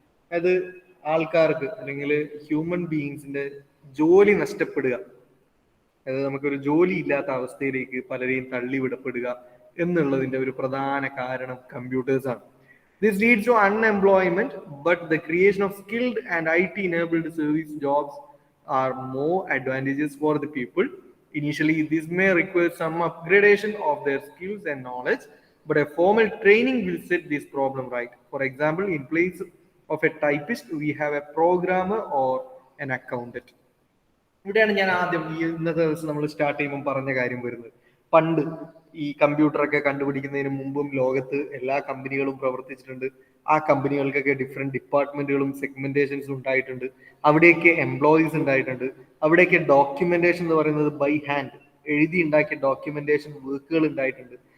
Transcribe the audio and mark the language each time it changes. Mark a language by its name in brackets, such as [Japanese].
[Malayalam] അത് ആൾക്കാർക്ക് അല്ലെങ്കിൽ ഹ്യൂമൻ ബീയിങ്സിന്റെ ജോലി നഷ്ടപ്പെടുക, അതായത് നമുക്കൊരു ജോലി ഇല്ലാത്ത അവസ്ഥയിലേക്ക് പലരെയും തള്ളിവിടപ്പെടുക എന്നുള്ളതിന്റെ ഒരു പ്രധാന കാരണം കമ്പ്യൂട്ടേഴ്സ് ആണ്. [English] This leads to unemployment, but the creation of skilled and IT enabled service jobs are more advantageous for the people. Initially, this may require some upgradation of their skills and knowledge, but a formal training will set this problem right. For example, in place of a typist, we have a programmer or an accountant. [Malayalam] ഇവിടെയാണ് ഞാൻ ആദ്യം ഈ ഇന്നത്തെ ദിവസം നമ്മൾ start ചെയ്യുമ്പോൾ പറഞ്ഞ കാര്യം വരുന്നത്. പണ്ട് ഈ കമ്പ്യൂട്ടറൊക്കെ കണ്ടുപിടിക്കുന്നതിന് മുമ്പും ലോകത്ത് എല്ലാ കമ്പനികളും പ്രവർത്തിച്ചിട്ടുണ്ട്. ആ കമ്പനികൾക്കൊക്കെ ഡിഫറെന്റ് ഡിപ്പാർട്ട്മെന്റുകളും സെഗ്മെന്റേഷൻസും ഉണ്ടായിട്ടുണ്ട്. അവിടെയൊക്കെ എംപ്ലോയീസ് ഉണ്ടായിട്ടുണ്ട്. അവിടെയൊക്കെ ഡോക്യുമെന്റേഷൻ എന്ന് പറയുന്നത് ബൈ ഹാൻഡ് എഴുതി ഉണ്ടാക്കിയ ഡോക്യുമെന്റേഷൻ വർക്കുകൾ ഉണ്ടായിട്ടുണ്ട്.